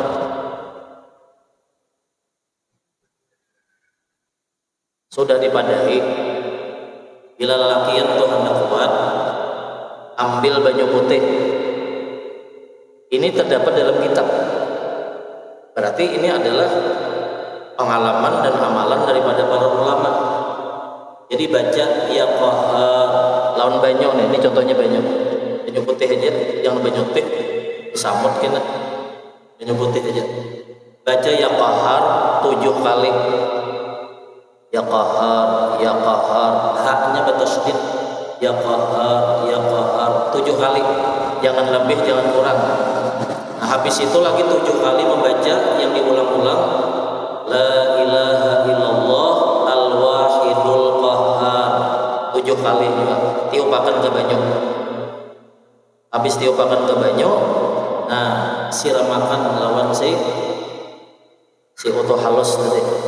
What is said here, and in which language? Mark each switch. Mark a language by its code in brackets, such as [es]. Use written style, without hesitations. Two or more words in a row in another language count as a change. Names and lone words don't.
[bjn] Sudah dipadai, bila lelakian tuh anak kuat, ambil banyu putih. [id] Ini terdapat dalam kitab. Berarti ini adalah pengalaman dan amalan daripada para ulama. [bjn] Jadi baca ya lawan banyu nih, ini contohnya banyu putih aja, jangan banyu putih disamut kena, banyu putih aja. [id] Baca [ar] ya qahar [id] 7 kali. [ar] Ya qahar, [id] haknya bertasydid. [ar] Ya qahar [id] 7 kali. Jangan lebih, jangan kurang. Nah, habis itu lagi 7 kali membaca yang diulang-ulang, [ar] la ilaha illallah al-wahidul qahhar. [bjn] 7 kali juga. Tiupakan ke banyu. Habis tiupakan ke banyu, nah siramakan lawan si oto halus tadi.